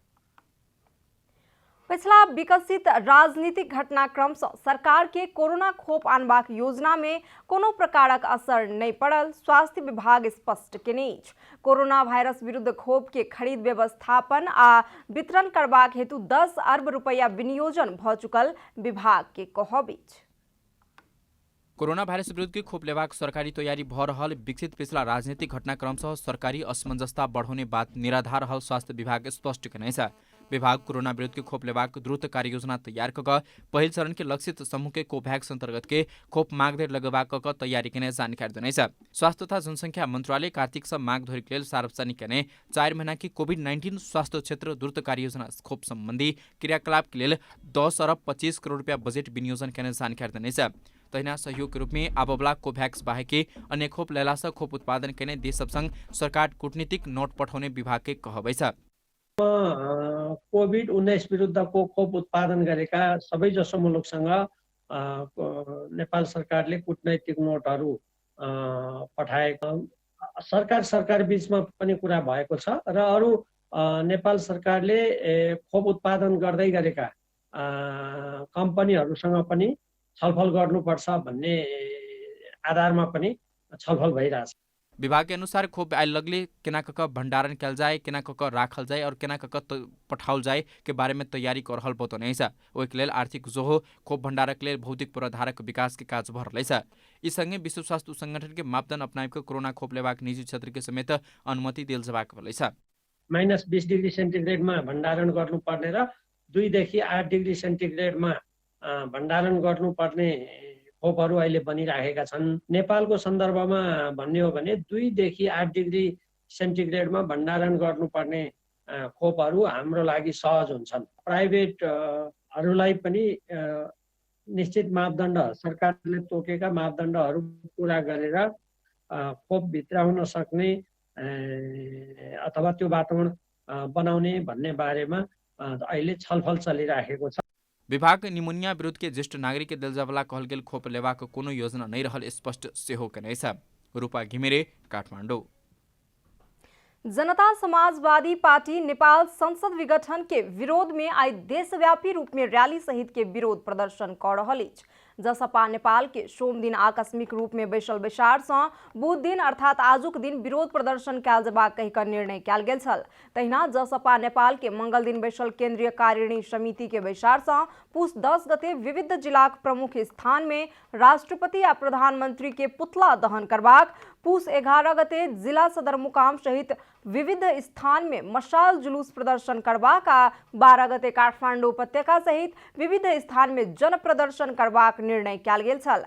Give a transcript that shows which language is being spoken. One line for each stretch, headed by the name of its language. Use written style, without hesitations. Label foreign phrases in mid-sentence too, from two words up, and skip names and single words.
Maithili: पिछला विकसित राजनीतिक घटनाक्रम से सरकार के कोरोना खोप आनबाक योजना में कोनो प्रकारक असर नहीं पड़ल स्वास्थ्य विभाग स्पष्ट केने अछि। कोरोना वायरस विरुद्ध खोप के खरीद व्यवस्थापन आ वितरण करबाक हेतु 10 अरब रुपया विनियोजन भ चुकल विभाग के कहब अछि। कोरोना भाइरस विरुद्ध के खोप लेबाक सरकारी तैयारी भ रहल विकसित पिछला राजनीतिक घटनाक्रम से सरकारी असमंजसता बढ़ोने बात निराधार रहल स्वास्थ्य विभाग स्पष्ट केने छ। विभाग कोरोना विरुद्ध के खोप लेबाक द्रुत कार्ययोजना तैयार कऽ पहिल चरण के लक्षित समूह के कोभैक्स अंतर्गत के खोप माग धरि लगेबाक तैयारी केने जानकारी देने छ। स्वास्थ्य तथा जनसंख्या मंत्रालय कार्तिक से माग धरि लेल सार्वजनिक केने 4 महीना की कोभिड-19 स्वास्थ्य क्षेत्र द्रुत कार्ययोजना खोप संबंधी क्रियाकलाप के लेल 10 अरब 25 करोड़ रुपया बजेट विनियोजन केने जानकारी देने छ। तहिना सहयोग के रूप में आबवला कोभैक्स बाहेक के अन्य खोप लेला से खोप उत्पादन केने देश सब संग सरकार कूटनीतिक नोट पठाउने विभाग के कहबै छ।
Nepali: कोभिड-19 विरुद्धको खोप उत्पादन गरेका सबैजसो मुलुकसँग नेपाल सरकारले कूटनैतिक नोटहरू पठाएको सरकार बीचमा पनि कुरा भएको छ र अरू नेपाल सरकारले खोप उत्पादन गर्दै गरेका कम्पनीहरूसँग पनि छलफल गर्नुपर्छ भन्ने आधारमा पनि छलफल भइरहेछ।
Maithili: विभाग के अनुसार खोप आयल लगले केना कऽ भंडारण कयल जाए, केना कऽ राखल जाए और केना कऽ पठाओल जाए के बारे में तैयारी कर रहल बतौने छ। ओहिके लेल आर्थिक जोहो खोप भंडारक लेल भौतिक पूर्वाधारक विकास के काज भ रहल छ। ई संगे विश्व स्वास्थ्य संगठन के मापदंड अपनाबि कऽ कोरोना खोप लेबाक निजी क्षेत्र के समेत अनुमति देल जबाक भेल छ।
Nepali: -20 डिग्री सेन्टिग्रेडमा भण्डारण गर्नुपर्ने र 2 देखि 8 डिग्री सेन्टिग्रेडमा भण्डारण गर्नुपर्ने खोपहरू अहिले बनिरहेका छन्। नेपालको सन्दर्भमा भन्ने हो भने 2 देखि 8 डिग्री सेन्टिग्रेडमा भण्डारण गर्नुपर्ने खोपहरू हाम्रो लागि सहज हुन्छन्। प्राइभेटहरूलाई पनि निश्चित मापदण्ड सरकारले तोकेका मापदण्डहरू पूरा गरेर खोप भित्राउन सक्ने अथवा त्यो वातावरण बनाउने भन्ने बारेमा अहिले छलफल चलिरहेको छ।
Maithili: विभाग निमोनिया विरुद्ध के ज्येष्ठ नागरिक के देल जावला कहल गेल खोप लेबाक कोनो योजना नहीं रहल स्पष्ट सेहो केने छ। रूपा घिमिरे, काठमाडौँ। जनता समाजवादी पार्टी नेपाल संसद विघटन के विरोध में आज देशव्यापी रूप में रैली सहित के विरोध प्रदर्शन कर रहल अछि। जसपा नेपाल के सोम दिन आकस्मिक रूप में बैसल बैसार सँ बुध दिन अर्थात आजुक दिन विरोध प्रदर्शन कयल जेबाक कहि कऽ निर्णय कयल गेल छल। तहिना जसपा नेपाल के मंगल दिन बैसल केंद्रीय कार्यकारिणी समिति के बैसार सँ पूस 10 गते विविध जिलाक प्रमुख स्थान में राष्ट्रपति आ प्रधानमंत्री के पुतला दहन करबाक, पूस 11 गते जिला सदरमुकाम सहित विविध स्थान में मशाल जुलूस प्रदर्शन करबाक आ 12 गते काठमाडौँ उपत्यका सहित विविध स्थान में जन प्रदर्शन करबाक निर्णय कयल गेल छल।